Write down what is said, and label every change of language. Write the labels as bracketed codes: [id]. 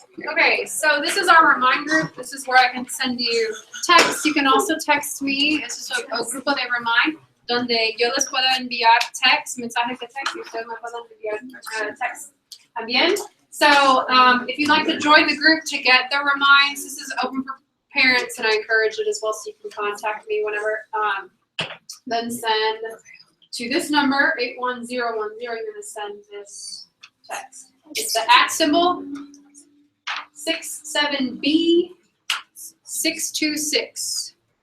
[en] Okay, so this is our remind group. This is where I can send you text, you can also text me. [es] Eso es un grupo de Remind, donde yo les puedo enviar text, mensajes de text, y ustedes me pueden enviar text también. [en] So if you'd like to join the group to get the reminds, this is open for parents, and I encourage it as well, so you can contact me whenever. Then send to this number, 81010, you're going to send this text. It's the @ symbol, 67B 626.